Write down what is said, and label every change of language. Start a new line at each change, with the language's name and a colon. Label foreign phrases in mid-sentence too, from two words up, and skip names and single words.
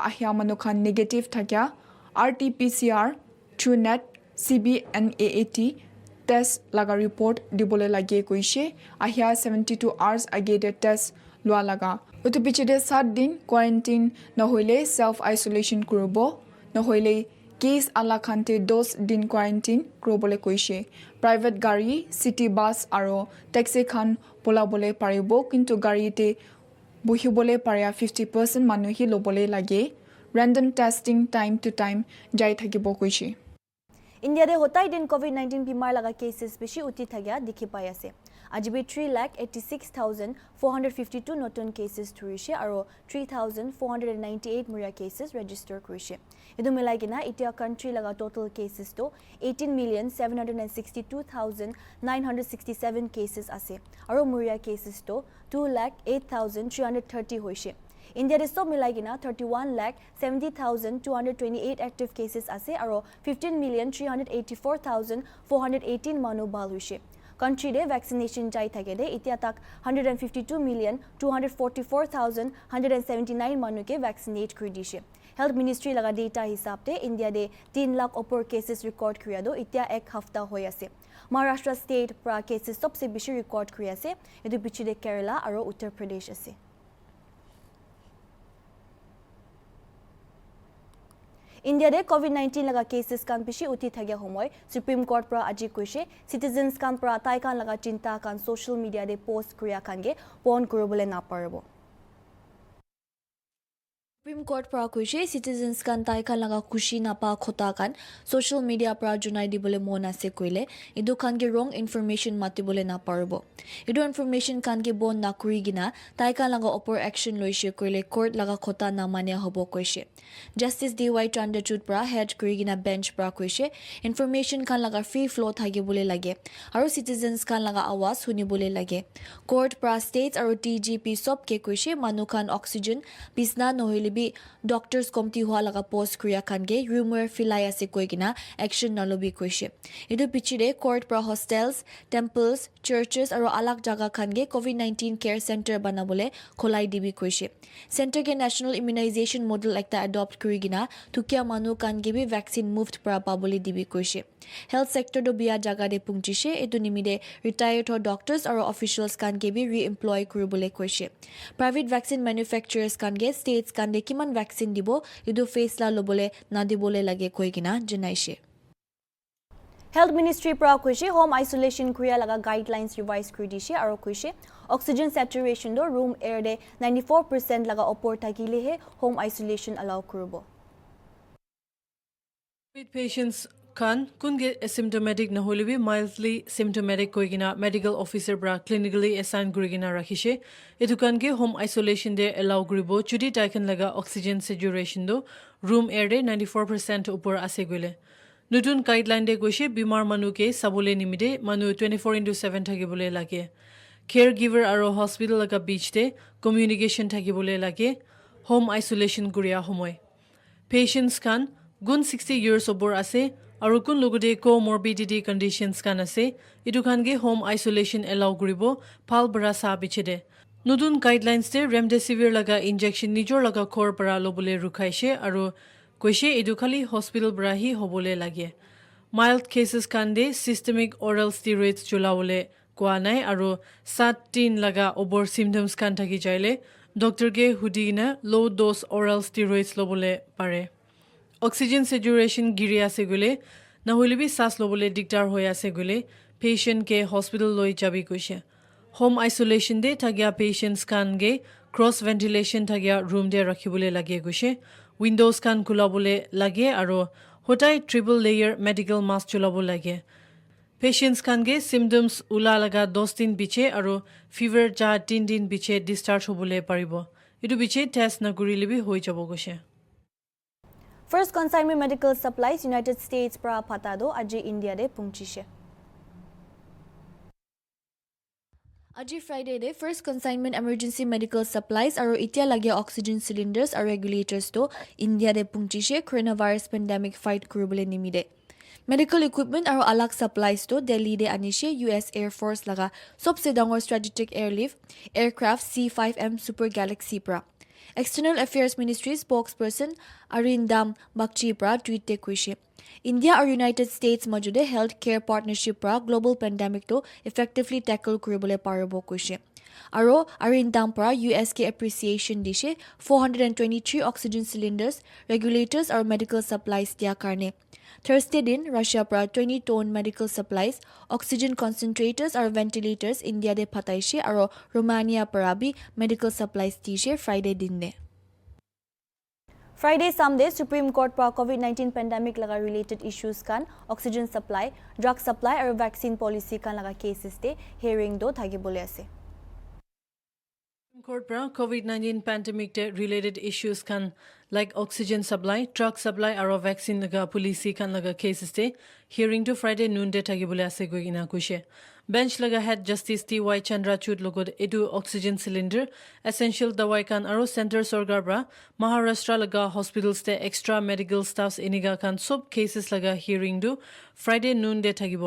Naga Pidgin: ahya manu khan negative thakya RT-PCR TrueNet CBNAAT test laga report dibole lage koishe ahya 72 hours age de test lua laga utu pichide 7 din quarantine na hole
English: self isolation
Naga Pidgin: kurobo na hole case ala khante 10 din quarantine krobole koishe private gari
English: city bus
Naga Pidgin: aro taxi khan polabole paribo kintu gari te buhibole paria 50% manu hi lobole lage
English: random testing time to time
Naga Pidgin: jai thakibo koishe India de hotai din COVID-19 bimar laga cases bishi uti thagya dikhi pai ase ajibi 3,86,452 notun cases thurishe aro 3,498 muria cases register kurishe edu milai gina itia country laga
English: total cases
Naga Pidgin: to 18,762,967 cases ase aro muria cases to 2,08,330 hoishe India de sob milai gina 31,70,228
English: active cases
Naga Pidgin: ase aro 15,384,418 manu bal hoishe country de vaccination jai thake de itia tak 152,244,179 manu ke vaccinate kuri dishe
English: health ministry
Naga Pidgin: laga data hisab te India de 3 lakh
English: upper cases record
Naga Pidgin: kriya do itia ek hafta hoi ase Maharashtra state pra cases sobse bishi record kuri ase edu bichi de Kerala aro Uttar Pradesh ase India de COVID-19 laga cases kan bishi uti thagya homoy Supreme Court pra aji koise citizens kan pra tai kan laga chinta kan
English: social media
Naga Pidgin: de post kriya kan ge pon kurobole na parbo Supreme Court pra koise citizens kan tai kan laga khushi na pa khota kan
English: social media
Naga Pidgin: pra junai dibole mon ase koile edu kan ge
English: wrong information
Naga Pidgin: matibole na parbo edu information kan ge bon na kuri gina tai kan laga opor action loise koile court laga khota na mane hobo koise Justice DY Chandrachud pra head kuri gina bench pra koise information kan laga
English: free flow
Naga Pidgin: thagi bole lage aro citizens kan laga awaz huni bole lage court pra states aro TGP sob ke koise manu kan oxygen bisna nohile bi doctors komti hua laga post kriya kan ge rumor filai ase koigina action nalobi koise edu pichire court pra hostels temples churches aro alag jaga kan ge COVID-19
English: care center
Naga Pidgin: banabole kholai dibi koise center ke
English: national immunization model
Naga Pidgin: ekta adopt kurigina tukia manu kan ge bi vaccine moved pra pabole dibi koise
English: health sector
Naga Pidgin: do bia jaga de pungchishe edu nimide
English: retired doctors
Naga Pidgin: aro officials kan ge bi re-employ kuribole koise
English: private vaccine manufacturers
Naga Pidgin: kan ge states kan de kiman vaccine dibo edu faisla lobole na dibole lage koigina janaishe Health Ministry pra koise
English: home isolation
Naga Pidgin: kriya laga
English: guidelines revise
Naga Pidgin: kuri dishe aro koise
English: oxygen saturation
Naga Pidgin: do
English: room air
Naga Pidgin: de 94% laga opor thakile he
English: home isolation allow
Naga Pidgin: kurubo
English: With patients
Naga Pidgin: khan kunge asymptomatic na holibi
English: mildly symptomatic
Naga Pidgin: koigina
English: medical officer
Naga Pidgin: bra
English: clinically assign
Naga Pidgin: gurigina rakhishe edukan ge
English: home isolation
Naga Pidgin: de allow gribo chudi taikan laga
English: oxygen saturation
Naga Pidgin: do
English: room air
Naga Pidgin: de 94% upor ase gole nutun guideline de goise bimar manu ke sabole nimide manu 24/7 thagibole lage caregiver aro hospital laga beach de communication thagibole lage
English: home isolation
Naga Pidgin: guria homoy patients kan gun 60 years obor ase aru kun logode
English: comorbidity conditions
Naga Pidgin: kan ase etu khan ge
English: home isolation allow
Naga Pidgin: guribo phal bara sa bichede nodun guidelines te remdesivir laga injection nijor laga khor para lobole rukhaise aru koise edu khali hospital bra hi hobole lage
English: mild cases
Naga Pidgin: kan de
English: systemic oral steroids
Naga Pidgin: chulawole kwa nai aru 7 laga obor symptoms kan thaki jaile doctor ge hudina
English: low dose oral steroids
Naga Pidgin: lobole pare
English: oxygen saturation
Naga Pidgin: giri ase gole na holibi sas lobole diktar hoya ase gole patient ke hospital loi jabi koise
English: home isolation
Naga Pidgin: de thagya patients kan ge
English: cross ventilation
Naga Pidgin: thagya room de rakhibole lage koise windows kan kulabole lage aro hotai
English: triple layer medical mask
Naga Pidgin: chulabo lage patients kan ge symptoms ula laga 10 din biche aro fever ja 3 din biche discharge hobole paribo etu biche test na gurilibi hoi jabo koise
English: First consignment medical supplies
Naga Pidgin: United States pra patado aji India de pungchishe. Aji Friday de
English: first consignment emergency medical supplies
Naga Pidgin: aro itia lagya
English: oxygen cylinders
Naga Pidgin: or regulators to India de pungchishe
English: coronavirus pandemic fight
Naga Pidgin: kurubole nimide.
English: Medical equipment
Naga Pidgin: aro alak supplies to Delhi de anishe US Air Force laga sobse dangor
English: strategic airlift aircraft
Naga Pidgin: C5M Super Galaxy pra. External Affairs Ministry spokesperson Arindam Bakchi pra tweet te kuishe India or United States majude
English: healthcare partnership
Naga Pidgin: pra
English: global pandemic
Naga Pidgin: to
English: effectively tackle
Naga Pidgin: kuribole parabo kuishe aro Arindam pra US ke appreciation dishe 423
English: oxygen cylinders regulators
Naga Pidgin: or
English: medical supplies
Naga Pidgin: dia karne Thursday din Russia pra 20 ton
English: medical supplies oxygen concentrators or ventilators
Naga Pidgin: India de phataishe aro Romania pra bhi
English: medical supplies
Naga Pidgin: tishe Friday din ne Friday Sunday Supreme Court pra COVID-19 pandemic laga
English: related issues
Naga Pidgin: kan
English: oxygen supply drug supply or vaccine policy
Naga Pidgin: kan laga cases te hearing do thagibole ase Court pra COVID-19 pandemic te
English: related issues
Naga Pidgin: kan like
English: oxygen supply, drug supply
Naga Pidgin: aro vaccine laga policy kan laga cases te hearing to Friday noon de thagibole ase goina kushe. Bench laga head Justice T.Y. Chandrachud logod edu
English: oxygen cylinder essential
Naga Pidgin: dawai kan aro center sorgar bra Maharashtra laga hospitals te
English: extra medical staffs
Naga Pidgin: iniga kan sub cases laga hearing do Friday noon de thagibo.